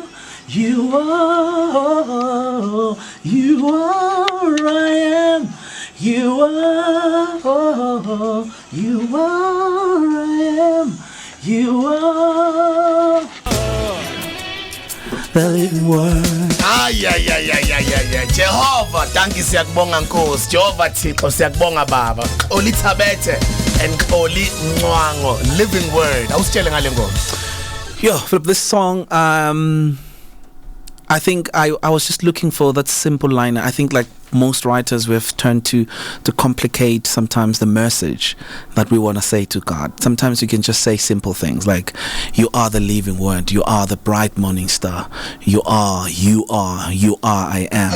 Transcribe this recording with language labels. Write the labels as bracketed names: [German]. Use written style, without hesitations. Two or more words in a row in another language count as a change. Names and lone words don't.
[English] You are I am. You are I am. You are the living word. [Zulu] Jehovah, danke siyakubonga Nkosi. [Xhosa] Jehovah Thixo siyakubonga Baba. [English] Xoli Thabethe and Xoli Mncwango, living word. [Zulu] Awusitshele ngale ngoma. [English] Yo, Philip, this song, I think I was just looking for that simple line. I think like most writers, we've turned to complicate sometimes the message that we want to say to God. Sometimes you can just say simple things like, you are the living word, you are the bright morning star, you are, I am.